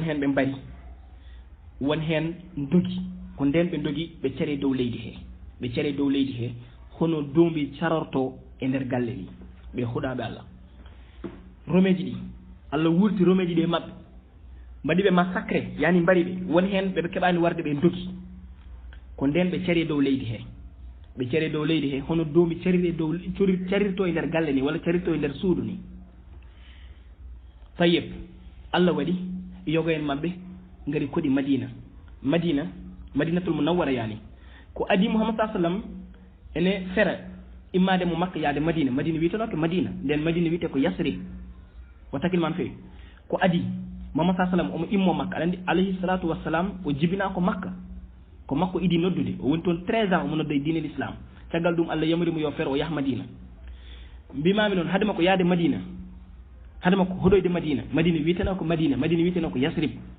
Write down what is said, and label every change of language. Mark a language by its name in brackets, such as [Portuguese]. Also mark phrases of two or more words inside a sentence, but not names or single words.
[Fula] hen ɓe mbari won hen dogi ko nden ɓe dogi ɓe cere dow leydi he hono dombi carorto e nder galle ni ɓe huɗaɓe Allah romeji ɗi Allah wurti romeji ɗi e mabɓe mbaɗi ɓe massacré yani mbari ɓe won hen ɓe keɓani warde ɓe dogi ko nden ɓe cere dow leydi he hono dombi carirto e nder galle ni walla carirto e nder suudu ni tayyib Allah waɗi yogo en mabɓe ngari koɗi [Arabic] المدينة المنورة [Fula] yani ko adi Muhammad [Arabic] صلى الله عليه وسلم [Fula] ene fera immade mo Makka yaade Madina witenoke Madina nden Madina wite ko Yasrib watakil man fewi ko adi Muhammad [Arabic] صلى الله عليه وسلم [Fula] omo immo Makka alandi [Arabic] عليه الصلاة والسلام [Fula] o jibina ko Makka idi noddude o woni toon 13 ans omo nodda e diine l'islam caggal ɗum Allah yamiri mo yo fer o yah Madina mbimami noon hadema ko yaade Madina hadema ko hoɗoyde Madina witeno ko Madina witeno ko Yasrib